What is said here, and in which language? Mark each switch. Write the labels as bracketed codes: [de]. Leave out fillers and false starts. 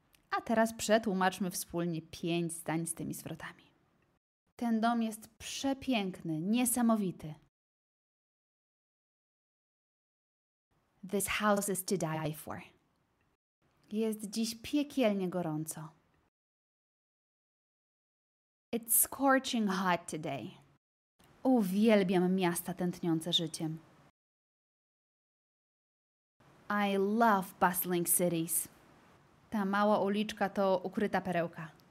[pl] A teraz przetłumaczmy wspólnie 5 zdań z tymi zwrotami. Ten dom jest przepiękny, niesamowity. [en] This house is to die for. [pl] Jest dziś piekielnie gorąco. [en] It's scorching hot today. [pl] Uwielbiam miasta tętniące życiem. [en] I love bustling cities. [pl] Ta mała uliczka to ukryta perełka.